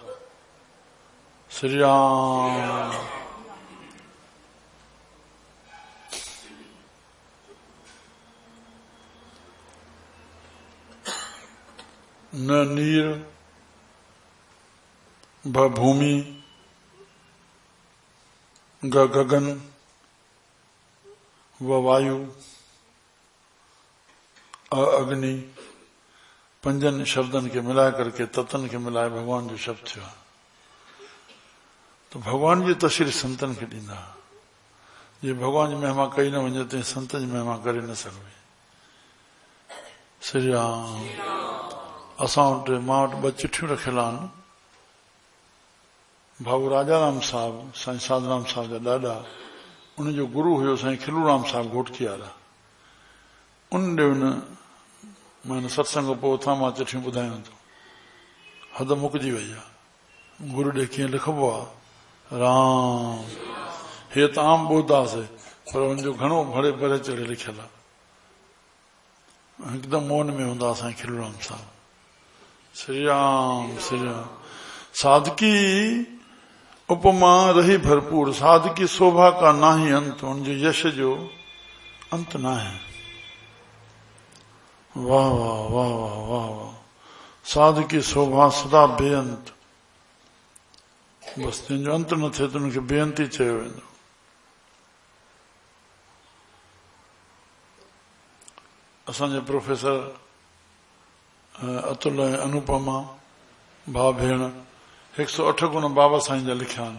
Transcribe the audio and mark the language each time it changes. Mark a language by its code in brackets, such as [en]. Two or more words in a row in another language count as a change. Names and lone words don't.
[hi] श्री राम न नीर भ भूमि गगन व वायु अग्नि। [sd] पंजनि शब्दनि खे मिलाए करके, तत्वनि खे मिलाए भगवान जो शब्द थियो। तो भगवान जी तशरीफ़ संतनि खे ॾींदा। जे भगवान जी महिमा कई न वञे त संतनि जी महिमा करे न सघबी। श्री राम। असां वटि, मां वटि 2 चिठियूं रखियल आहिनि। भाऊ राजाराम साहब, साईं साधराम साहब जा ॾाॾा, उनजो गुरु हुयो साईं खिलूराम साहब घोटकी वारा। उन मैंने सत्संग पोइ उथां मां चिठियूं ॿुधायां थो, हद मुकिजी वई आहे। गुरु ॾे कीअं लिखबो आहे, राम। हे त आम ॿुधासीं, पर हुनजो घणो भरे भरे चढ़े लिखियल आहे। हिकदमि मौन में हूंदा साईं खिलूराम साहब। [hi] श्री राम श्री राम। साधकी उपमा रही भरपूर, साधकी शोभा का ना ही अंत, [sd] उनजे यश जो अंत ना है। वाह वाह वाह वाह वाह वाह। [hi] साधकी शोभा सदा बेअंत, [sd] बस जंहिंजो अंत न थिए त उनखे बेअंती चयो वेंदो। असांजे प्रोफेसर अतुल ऐं अनुपमा भाउ भेण 108 गुण बाबा साईं जा लिखिया आहिनि।